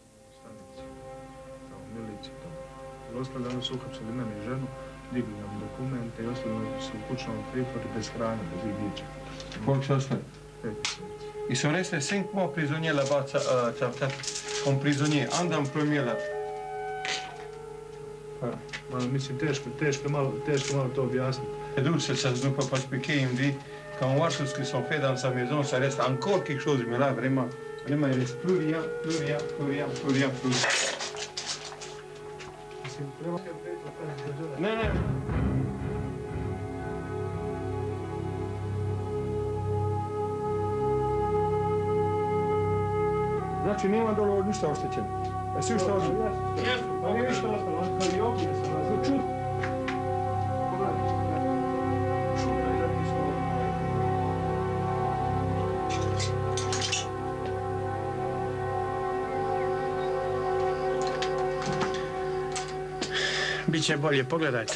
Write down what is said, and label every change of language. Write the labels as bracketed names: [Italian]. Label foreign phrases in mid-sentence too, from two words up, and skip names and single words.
[French] Ils sont restés 5 mois prisonniers là-bas, comme prisonniers, un dans le premier là. [Croatian] Mislim, teško malo to objasniti. [French] Ça ne peut pas expliquer, il me dit, quand on voit tout ce qu'ils ont fait dans sa maison, ça reste encore quelque chose, mais là, vraiment, il ne reste plus rien. Non. [Croatian] Znači, nema dole ništa oštećeno. A svi što oštećeno? Pa nije ništa ostalo, kao i ovdje se čuti. Biće bolje, pogledajte.